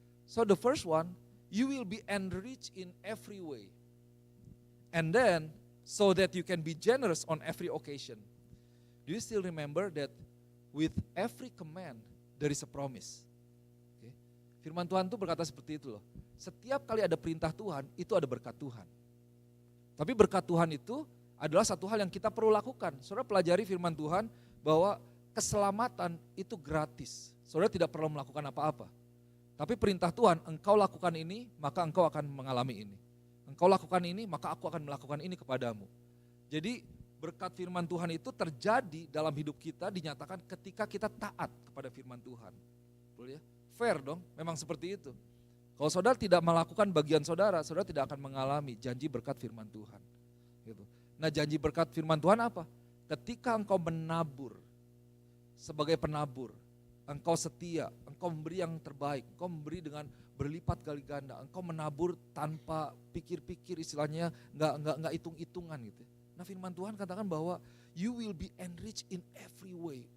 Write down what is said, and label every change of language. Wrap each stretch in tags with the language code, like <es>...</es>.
<en>So the first one, you will be enriched in every way. And then so that you can be generous on every occasion. Do you still remember that with every command there is a promise? Okay.</en> <id>Firman Tuhan itu berkata seperti itu loh. Setiap kali ada perintah Tuhan, itu ada berkat Tuhan. Tapi berkat Tuhan itu adalah satu hal yang kita perlu lakukan. Saudara pelajari firman Tuhan bahwa keselamatan itu gratis. Saudara tidak perlu melakukan apa-apa. Tapi perintah Tuhan, engkau lakukan ini, maka engkau akan mengalami ini. Engkau lakukan ini, maka aku akan melakukan ini kepadamu. Jadi berkat firman Tuhan itu terjadi dalam hidup kita dinyatakan ketika kita taat kepada firman Tuhan. Betul ya? Fair dong, memang seperti itu. Kalau saudara tidak melakukan bagian saudara, saudara tidak akan mengalami janji berkat firman Tuhan. Gitu. Nah janji berkat firman Tuhan apa? Ketika engkau menabur, sebagai penabur, engkau setia, engkau memberi yang terbaik, engkau memberi dengan berlipat kali ganda, engkau menabur tanpa pikir-pikir, istilahnya nggak hitung-hitungan gitu. Nah firman Tuhan katakan bahwa</id> <en>you will be enriched in every way.</en>